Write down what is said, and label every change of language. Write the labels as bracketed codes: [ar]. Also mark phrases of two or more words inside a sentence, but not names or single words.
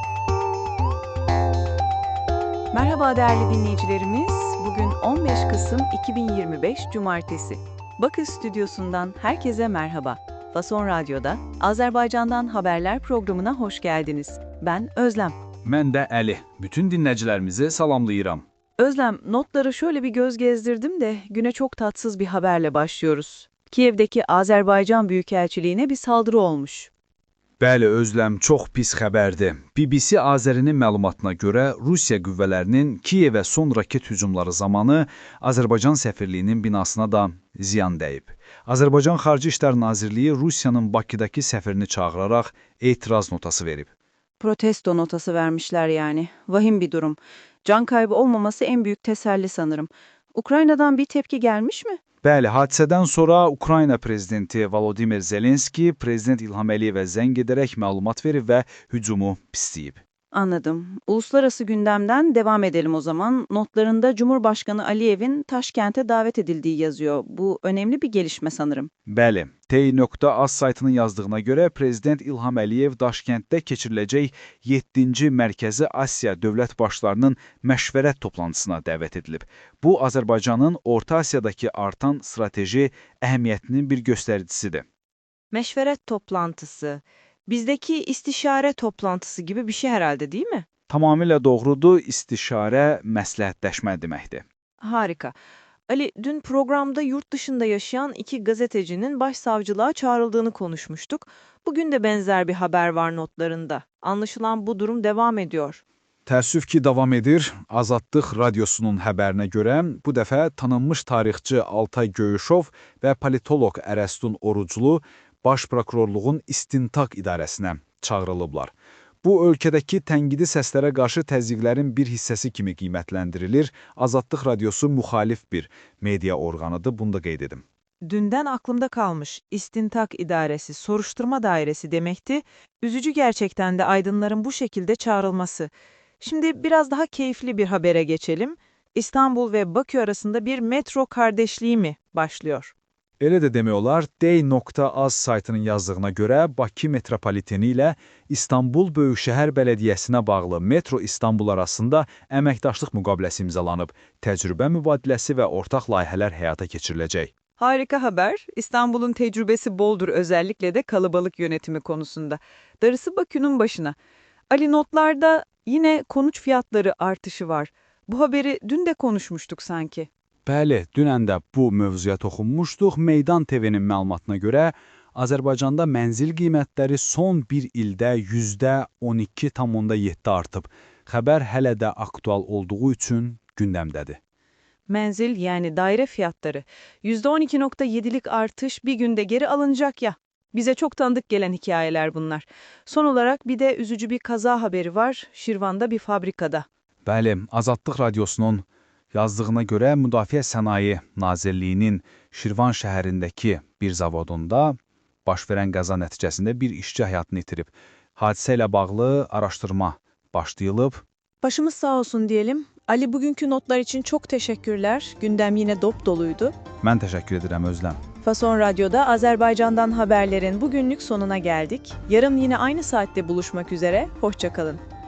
[tr] Merhaba değerli dinleyicilerimiz. Bugün 15 Kasım 2025 Cumartesi. Bakü Stüdyosu'ndan herkese merhaba. Fason Radyo'da Azerbaycan'dan Haberler programına hoş geldiniz. Ben Özlem. [az] Mən də Əli. Bütün dinləyicilərimizi salamlayıram. [tr] Özlem, notları şöyle bir göz gezdirdim de güne çok tatsız bir haberle başlıyoruz. Kiev'deki Azerbaycan Büyükelçiliğine bir saldırı olmuş. [az] Bəli, Özləm, çox pis xəbərdir. BBC Azərinin məlumatına görə Rusiya qüvvələrinin Kiyevə son raket hücumları zamanı Azərbaycan səfirliyinin binasına da ziyan dəyib. Azərbaycan Xarici İşlər Nazirliyi Rusiyanın Bakıdakı səfirini çağıraraq etiraz notası verib. [tr] Protesto notası vermişler yani. Vahim bir durum. Can kaybı olmaması en büyük teselli sanırım. Ukrayna'dan bir tepki gelmiş mi? [az] Bəli, hadisədən sonra Ukrayna prezidenti Volodymyr Zelenski Prezident İlham Əliyevə zəng edərək məlumat verib və hücumu pisləyib. [tr] Anladım. Uluslararası gündemden devam edelim o zaman. Notlarında Cumhurbaşkanı Aliyev'in Taşkent'e davet edildiği yazıyor. Bu önemli bir gelişme sanırım. [az] Bəli, T.az saytının yazdığına görə Prezident İlham Əliyev Daşkənddə keçiriləcək 7-ci Mərkəzi Asiya dövlət başlarının məşvərət toplantısına dəvət edilib. Bu, Azərbaycanın Orta Asiyadakı artan strateji əhəmiyyətinin bir göstəricisidir. [tr] Meşveret toplantısı, bizdeki istişare toplantısı gibi bir şey herhalde değil mi? [az] Tamamilə doğrudur, istişarə məsləhətləşmə deməkdir. [tr] Harika. Ali, dün programda yurt dışında yaşayan iki gazetecinin başsavcılığa çağrıldığını konuşmuştuk. Bugün de benzer bir haber var notlarında. Anlaşılan bu durum devam ediyor. [az] Təəssüf ki, davam edir. Azadlıq Radyosunun xəbərinə görə bu dəfə tanınmış tarixçi Altay Göyüşov və politoloq Ərəstun Oruclu Baş Prokurorluğun İstintaq İdarəsinə çağırılıblar. Bu, ölkədəki tənqidi səslərə qarşı təzyiqlərin bir hissəsi kimi qiymətləndirilir. Azadlıq Radyosu müxalif bir media orqanıdır, bunu da qeyd edim. [tr] Dünden aklımda kalmış. İstintak İdaresi, soruşturma dairesi demekti. Üzücü gerçekten de aydınların bu şekilde çağrılması. Şimdi biraz daha keyifli bir habere geçelim. İstanbul ve Bakü arasında bir metro kardeşliği mi başlıyor? [az] Elə də demək olar, Day.az saytının yazdığına görə Bakı metropoliteni ilə İstanbul Böyükşəhər Bələdiyyəsinə bağlı Metro İstanbul arasında əməkdaşlıq müqaviləsi imzalanıb, təcrübə mübadiləsi və ortaq layihələr həyata keçiriləcək. [tr] Harika haber. İstanbul'un tecrübesi boldur özellikle de kalabalık yönetimi konusunda. Darısı Bakü'nün başına. Ali, notlarda yine konut fiyatları artışı var. Bu haberi dün de konuşmuştuk sanki. [az] Bəli, dünən də bu mövzuya toxunmuşduq. Meydan TV-nin məlumatına görə Azərbaycanda mənzil qiymətləri son bir ildə %12,7 artıb. Xəbər hələ də aktual olduğu üçün gündəmdədir. [tr] Menzil yani daire fiyatları. %12,7'lik artış bir günde geri alınacak ya. Bize çok tanıdık gelen hikayeler bunlar. Son olarak bir de üzücü bir kaza haberi var. Şirvan'da bir fabrikada. [az] Bəli, Azadlıq Radyosunun yazdığına görə Müdafiə Sənaye Nazirliyinin Şirvan şəhərindəki bir zavodunda baş verən qəza nəticəsində bir işçi həyatını itirib. Hadisə ilə bağlı araşdırma başlayılıb. [tr] Başımız sağ olsun diyelim. Ali, bugünkü notlar için çok teşekkürler. Gündem yine dop doluydu. [az] Mən təşəkkür edirəm, Özləm. [tr] Fason Radyo'da Azerbaycan'dan haberlerin bugünlük sonuna geldik. Yarın yine aynı saatte buluşmak üzere. Hoşça kalın.